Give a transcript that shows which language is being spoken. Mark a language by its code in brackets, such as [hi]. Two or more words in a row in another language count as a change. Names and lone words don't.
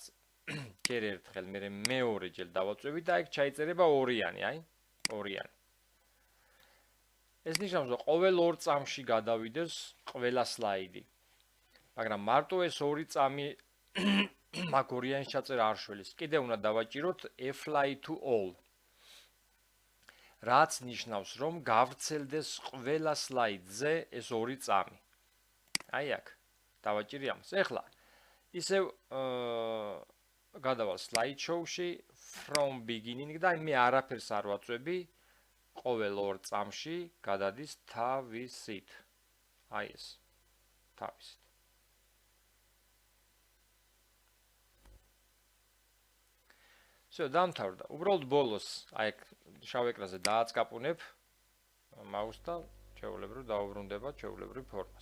[ka] ჯერ ერთხელ, მერე მეორე ჯერ დავაწვევი და აქ ჩაიწერება 2-იანი, აი? 2-იანი. ეს ნიშნავს, რომ ყოველ 2 წამში გადავიდეს ყველა სლაიდი. მაგრამ მარტო ეს 2 წამი მაგ 2-იანს ჩაწერა არ შველის. კიდევ უნდა დავაჭიროთ [en] apply to all. [ka] რაც ნიშნავს, რომ გავრცელდეს ყველა სლაიდზე ეს 2 წამი. აი აქ დავაჭირი ამას. ეხლა ისევ გადავალ slideshow-ში [en] from beginning [ka] და მე არაფერს არ ვაწვევი. ყოველ 2 წამში გადადის თავისით. აი ეს. თავისით. დამთავრდა. უბრალოდ ბოლოს აი შავ ეკრანზე დააწკაპუნებ მაუსს და ჩვეულებრივ დაუბრუნდება ჩვეულებრივ ფორმას.